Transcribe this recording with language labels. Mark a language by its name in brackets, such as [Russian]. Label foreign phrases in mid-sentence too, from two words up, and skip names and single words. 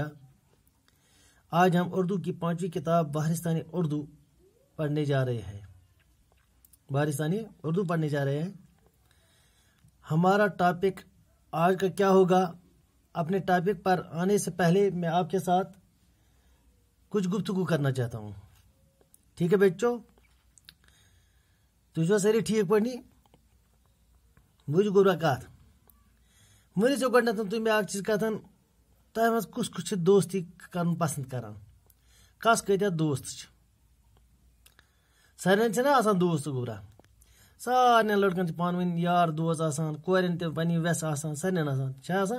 [Urdu] آج ہم اردو کی 5ویں کتاب بہارستانی اردو پڑھنے جا رہے ہیں. ہمارا ٹاپک آج کا کیا ہوگا؟ اپنے ٹاپک پر آنے سے پہلے میں آپ کے ساتھ کچھ گفتگو کرنا چاہتا ہوں. ٹھیک ہے بچوں؟ [Kashmiri] تُہۍ چھِوا سٲری ٹھیٖک پٲٹھۍ؟ بوٗزِو گوٚبرا کَتھ. مٲنِو ژےٚ گۄڈٕنٮ۪تھ تُہۍ مےٚ اَکھ چیٖز کَتھَن، تۄہہِ منٛز کُس چھِ دوستی کَرُن پَسنٛد کَران؟ کَس کۭتیٛاہ دوست چھِ؟ سارنٕے چھِنہ آسان دوست گوٚبرا؟ سارنٕے لٔڑکَن چھِ پانہٕ ؤنۍ یار دوس آسان، کورٮ۪ن تہِ پنٛنہِ وٮ۪سہٕ آسان، سارنٕے آسان چھِ آسان.